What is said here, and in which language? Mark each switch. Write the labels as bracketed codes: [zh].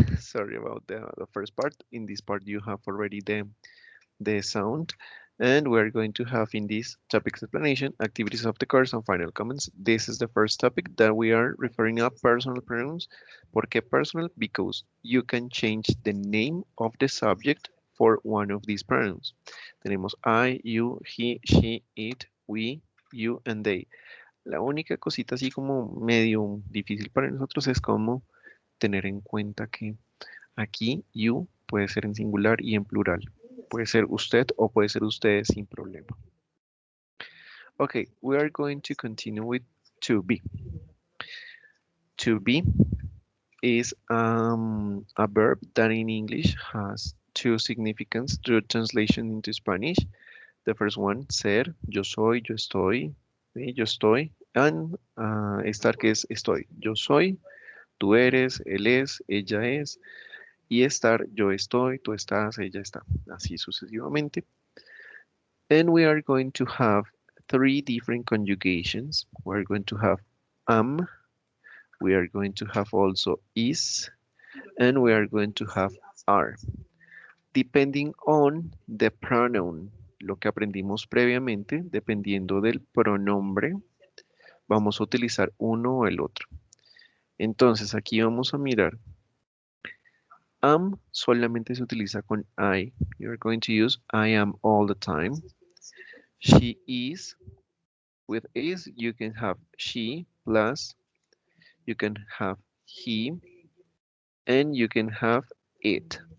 [en] Sorry about the first part. In this part, you have already the sound, and we're going to have in this topic explanation, activities of the course, and final comments. This is the first topic that we are referring to personal pronouns. [es] ¿Por qué personal? [en] Because you can change the name of the subject for one of these pronouns. [es] Tenemos I, you, he, she, it, we, you, and they. La única cosita así como medio difícil para nosotros es como tener en cuenta que aquí you puede ser en singular y en plural. Puede ser usted o puede ser ustedes sin problema. [en] Okay, we are going to continue with to be. To be is a verb that in English has two significance through translation into Spanish. The first one, [es] ser, yo soy, yo estoy, ¿sí? Yo estoy, and estar que es estoy. Yo soy, tú eres, él es, ella es, y estar, yo estoy, tú estás, ella está, así sucesivamente. [en] And we are going to have three different conjugations. We're going to have am, we are going to have also is, and we are going to have are. Depending on the pronoun, [es] lo que aprendimos previamente, dependiendo del pronombre, vamos a utilizar uno o el otro. Entonces aquí vamos a mirar. Am solamente se utiliza con I. [en] You're going to use I am all the time. She is. With is, you can have she plus, you can have he, and you can have it.